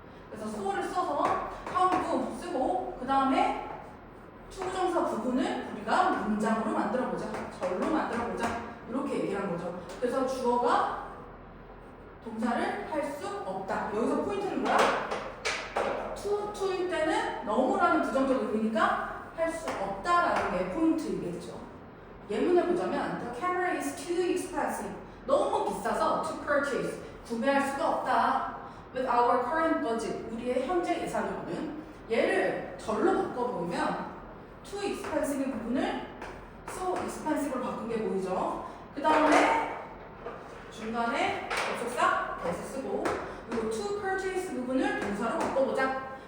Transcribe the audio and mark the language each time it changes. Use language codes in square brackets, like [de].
[ko] 그래서 so를 써서 형부 쓰고 그 다음에 투부정사 부분을 우리가 문장으로 만들어보자. 절로 만들어보자. 이렇게 얘기를 한 거죠. 그래서 주어가 동사를 할 수 없다. 여기서 포인트는 뭐야? to일 때는 너무라는 부정적 의미니까 할 수 없다라는 게 포인트이겠죠. 예문을 보자면 [en] The camera is too expensive. [ko] 너무 비싸서 [en] to purchase. [ko] 구매할 수가 없다. [en] With our current budget. [ko] 우리의 현재 예산으로는. 얘를 절로 바꿔보면 [en] too expensive [ko] 부분을 [en] so expensive [ko] 로 바꾼 게 보이죠. 그 다음에 중간에 접속사 s 쓰고 그리고 [en] to purchase [ko] 부분을 동사로 바꿔보자.